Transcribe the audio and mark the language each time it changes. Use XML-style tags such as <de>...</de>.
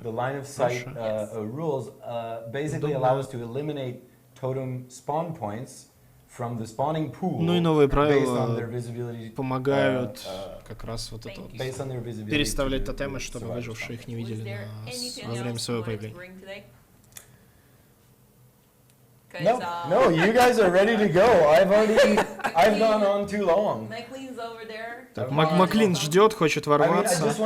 <en>rules basically allow us to eliminate totem spawn points from the spawning pool.</en> <ru>Ну и новые правила помогают как раз вот это вот переставлять тотемы, чтобы выжившие их не видели во время своего появления.</ru> <en>No, you guys are ready to go. I've gone on too long.</en> <ru>Так, Маклин ждет, хочет ворваться.</ru>